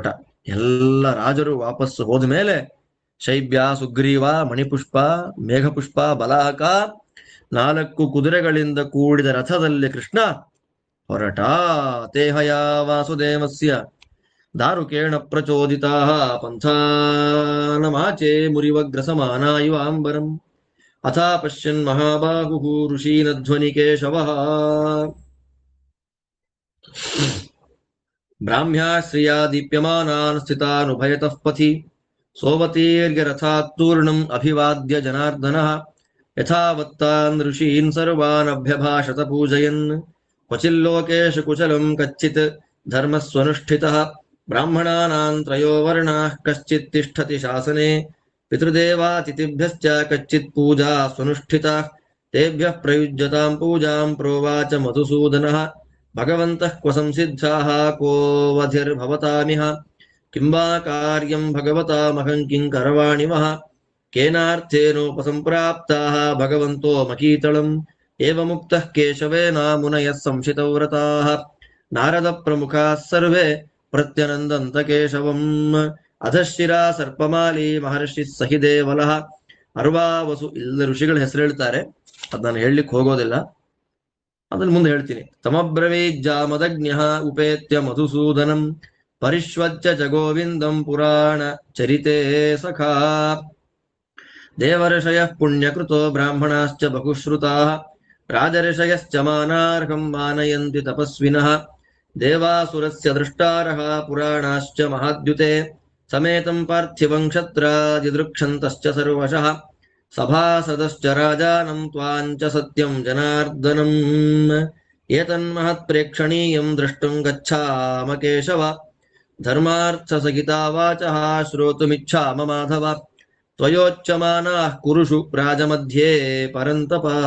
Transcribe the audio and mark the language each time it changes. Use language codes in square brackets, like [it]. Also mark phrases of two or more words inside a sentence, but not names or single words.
[kn] ಎಲ್ಲ ರಾಜರು ವಾಪಸ್ಸು ಹೋದ ಮೇಲೆ ಶೈಬ್ಯ, ಸುಗ್ರೀವ, ಮಣಿಪುಷ್ಪ, ಮೇಘಪುಷ್ಪ, ಬಲಾಹಕ 4 ಕುದುರೆಗಳಿಂದ ಕೂಡಿದ ರಥದಲ್ಲಿ ಕೃಷ್ಣ ಹೊರಟ. [sa] ತೇಹಯ ವಾಸುದೇವಸ್ಯ ದಾರುಕೇಣ ಪ್ರಚೋದಿತಾ ಪಂಥಾನಮಾಚೆ ಮುರಿವಗ್ರಸಮಾನ ಇವ ಅಂಬರಂ ಅಥಾ ಪಶ್ಯನ್ ಮಹಾಬಾಹು ಋಷೀನಧ್ವನಿ ಕೇಶವಃ. ಬ್ರಾಹ್ಮ್ಯಾಶ್ರಿಯಾ ದೀಪ್ಯಮಾನಾನ್ ಸ್ಥಿತಾನುಭಯತಃ ಪಥಿ ಸೋವತೀರ್ಯ ರಥಾತ್ತೂರ್ಣಂ ಅಭಿವಾದ್ಯ ಜನಾರ್ದನಃ ಯಥಾವತ್ತಾನ್ ಋಷೀನ್ ಸರ್ವಾನ್ ಅಭ್ಯಭಾಷತ ಪೂಜಯನ್ ಕ್ವಚಿಲ್ಲೋಕೇಶು ಕುಶಲಂ ಕಚ್ಚಿತ್ ಧರ್ಮಸ್ವನುಷ್ಠಿತಃ ಬ್ರಾಹ್ಮಣಾನಾಂ ತ್ರಯೋ ವರ್ಣಾಃ ಕಶ್ಚಿತ್ ತಿಷ್ಠತಿ ಶಾಸನೆ ಪಿತೃದೇವಾತಿಥಿಭ್ಯಶ್ಚ ಕಚ್ಚಿತ್ ಪೂಜಾ ಸ್ವನುಷ್ಠಿತಃ ತೇಭ್ಯಃ ಪ್ರಯುಜ್ಯತಾಂ ಪೂಜಾಂ ಪ್ರೋವಾಚ ಮಧುಸೂದನಃ ಭಗವಂತಃ ಕ್ವ ಸಂಸಿದ್ಧಾಃ ಕೋವಧಿರ್ಭವತಾಮಿಹ ಕಿಂವಾ ಕಾರ್ಯಂ ಭಗವತಾಮಹಂ ಕಿಂ ಕರವಾಣಿ ಮಹ ಕೇನಾರ್ಥೇನೋಪಸಂಪ್ರಾಪ್ತಾಃ ಭಗವಂತೋ ಮಕೀತಳಂ ಏವಮುಕ್ತಃ ಕೇಶವೇನ ಮುನಯಃ ಸಂಶಿತವ್ರತಾಃ ನಾರದ ಪ್ರಮುಖಾಃ ಸರ್ವೇ ಪ್ರತ್ಯನಂದಂತ ಕೇಶವಂ ಅಧಶಿರಾ ಸರ್ಪಮಾಲಿ ಮಹರ್ಷಿ ಸಹಿ ದೇವಲಃ ಅರ್ವಾವಸು. [kn] ಇಲ್ಲ ಋಷಿಗಳ ಹೆಸರು ಹೇಳ್ತಾರೆ, ಅದ್ ನಾನು ಹೇಳಲಿಕ್ಕೆ ಹೋಗೋದಿಲ್ಲ, ಅದನ್ನ ಮುಂದೆ ಹೇಳ್ತೀನಿ. [sa] ತಮಬ್ರವೀಜ್ಜಾಮದಜ್ಞ ಉಪೇತ್ಯ ಮಧುಸೂದನಂ ಪರಿಷ್ವಜ್ಯ ಚ ಗೋವಿಂದಂ ಪುರಾಣ ಚರಿತೇ ಸಖಾ ದೇವರ್ಷಯಃ ಪುಣ್ಯಕೃತೋ ಬ್ರಾಹ್ಮಣಾಶ್ಚ ಬಹುಶ್ರುತಾಃ ರಾಜರ್ಷಯಶ್ಚ ಮಾನಾರ್ಹಂ ಮಾನಯಂತಿ ತಪಸ್ವಿನಃ ದೇವಾಸುರಸ್ಯ ದೃಷ್ಟಾರಃ ಪುರಾಣಾಶ್ಚ ಮಹಾದ್ಯುತೆ ಸಮೇತಂ ಪಾರ್ಥಿವಂ ಕ್ಷತ್ರಾದಿದೃಕ್ಷन्तಶ್ಚ ಸರ್ವಶಃ ಸಭಾಸದಶ್ಚ ರಾಜಾನಂ ತ್ವಾಂಚ ಸತ್ಯಂ ಜನಾರ್ದನಂ ಏತನ್ಮಹತ್ಪ್ರೇಕ್ಷಣೀಯಂ ದ್ರಷ್ಟುಂ ಗಚ್ಛಾಮ ಕೇಶವ ಧರ್ಮಾರ್ಥಸಹಿತಾ ವಾಚಃ ಶ್ರೋತುಮಿಚ್ಛಾಮ ಮಾಧವ ತ್ವಯೋಚ್ಯಮಾನಾಃ ಕುರುಷು ರಾಜಮಧ್ಯೆ ಪರಂತಪ.